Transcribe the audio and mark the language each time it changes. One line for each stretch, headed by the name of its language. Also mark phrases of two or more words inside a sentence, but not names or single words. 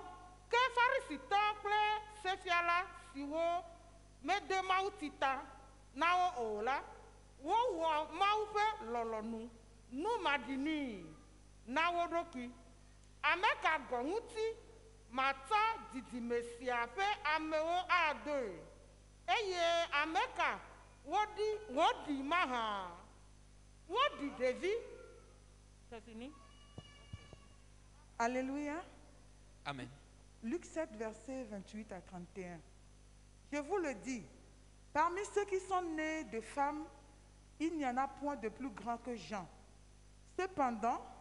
Ewe: Ke Farisitɔ kple sefiala siwo mede Mawu ti ta na wo o la, wowɔ Mawu ƒe lɔlɔ̃nu nu maɖinui na wo ɖokui. Ame ka gɔ ŋuti matsɔ didime sia ƒe amewo adoe eye ame ka woɖi mahã woɖi ɖevi.
French: C'est fini. Alléluia. Amen. Luc 7, verset 28 à 31. Je vous le dis, parmi ceux qui sont nés de femmes, il n'y en a point de plus grand que Jean.